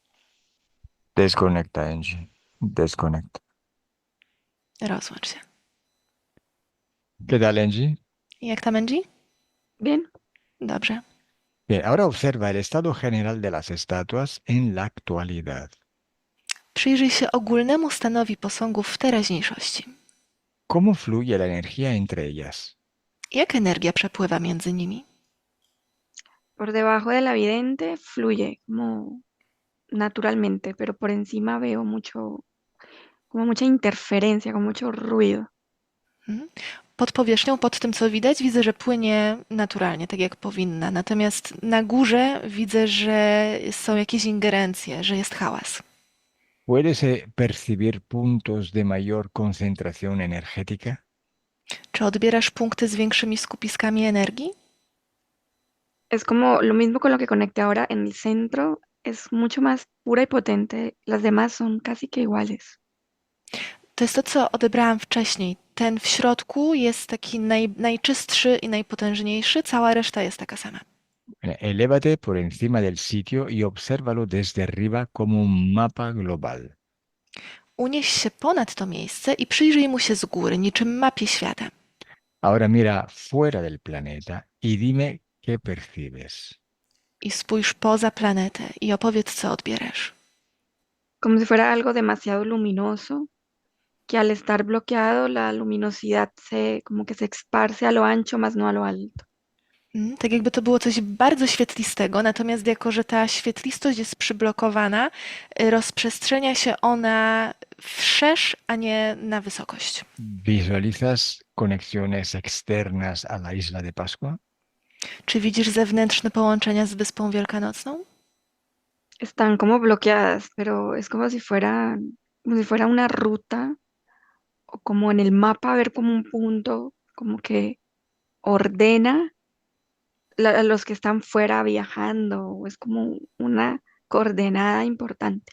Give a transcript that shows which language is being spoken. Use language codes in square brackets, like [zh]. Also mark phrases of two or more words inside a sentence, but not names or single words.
[es] Desconecta, Angie. Desconecta. [pl] Rozłącz się. [es] ¿Qué tal, Angie? [pl] Jak tam, Angie? [es] Bien, [pl] Dobrze. [es] Bien, ahora observa el estado general de las estatuas en la actualidad. [pl] Przyjrzyj się ogólnemu stanowi posągów w teraźniejszości. [es] ¿Cómo fluye la energía entre ellas? [pl] Jak energia przepływa między nimi? [es] por debajo de la vidente fluye como naturalmente, pero por encima veo mucho, como mucha interferencia, como mucho ruido. Mhm. [pl] Pod powierzchnią, pod tym, co widać, widzę, że płynie naturalnie, tak jak powinna. Natomiast na górze widzę, że są jakieś ingerencje, że jest hałas. [es] ¿Puedes percibir puntos de mayor concentración energética? [pl] Czy odbierasz punkty z większymi skupiskami energii? [es] Es como lo mismo con lo que conecté ahora en el centro, es mucho más pura y potente, las demás son casi que iguales. [pl] To jest to, co odebrałam wcześniej. Ten w środku jest taki najczystszy i najpotężniejszy, cała reszta jest taka sama. [es] Elévate por encima del sitio y obsérvalo desde arriba como un mapa global. [pl] Unieś się ponad to miejsce i przyjrzyj mu się z góry, niczym mapie świata. [es] Ahora mira fuera del planeta y dime qué percibes. [pl] I spójrz poza planetę i opowiedz, co odbierasz. [es] Como si fuera algo demasiado luminoso, que al estar bloqueado la luminosidad como que se esparce a lo ancho, más no a lo alto. [pl] Tak jakby to było coś bardzo świetlistego, natomiast jako, że ta świetlistość jest przyblokowana, rozprzestrzenia się ona wszerz, a nie na wysokość. [es] ¿Visualizas conexiones externas a la isla de Pascua? [pl] Czy widzisz zewnętrzne połączenia z Wyspą Wielkanocną? [es] Están como bloqueadas, pero es como si fuera una ruta o como en el mapa ver como un punto, como que ordena a los que están fuera viajando, o es como una coordenada importante.